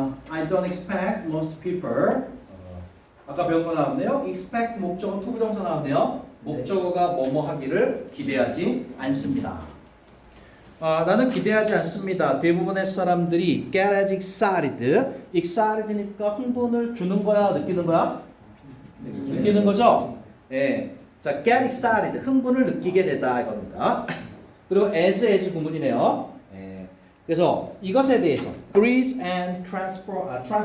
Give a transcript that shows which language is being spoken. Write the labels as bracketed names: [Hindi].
[English] I don't expect most people. [Korean] 아까 배운 거 나왔네요. expect 목적어 투부정사 나왔네요. 목적어가 뭐뭐 하기를 기대하지 않습니다. 나는 기대하지 않습니다. 대부분의 사람들이 [English] get as excited. [Korean] excited니까 흥분을 주는 거야, 느끼는 거야? 느끼는 거죠? 예. 자, [English] get excited. [Korean] 흥분을 느끼게 되다 이겁니다. 그리고 as 구문이네요. 예. 그래서 이것에 대해서 [English] grease and transformer.